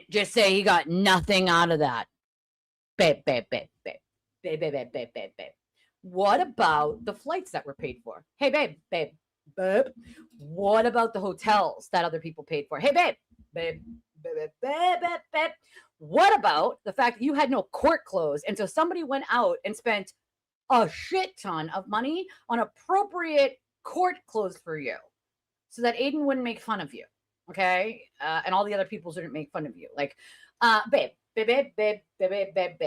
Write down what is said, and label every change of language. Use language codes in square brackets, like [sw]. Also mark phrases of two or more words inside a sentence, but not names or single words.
[en] Just say he got nothing out of that. Babe, babe, babe, babe. Babe, babe, babe, babe, babe, babe. What about the flights that were paid for? Hey, babe, babe, babe. What about the hotels that other people paid for? Hey, babe, babe, babe, babe, babe, babe, babe. What about the fact that you had no court clothes? And so somebody went out and spent a shit ton of money on appropriate court clothes for you so that Aidan wouldn't make fun of you. Okay. And all the other people didn't make fun of you. Like, babe, babe, babe, babe, babe, babe, babe, babe.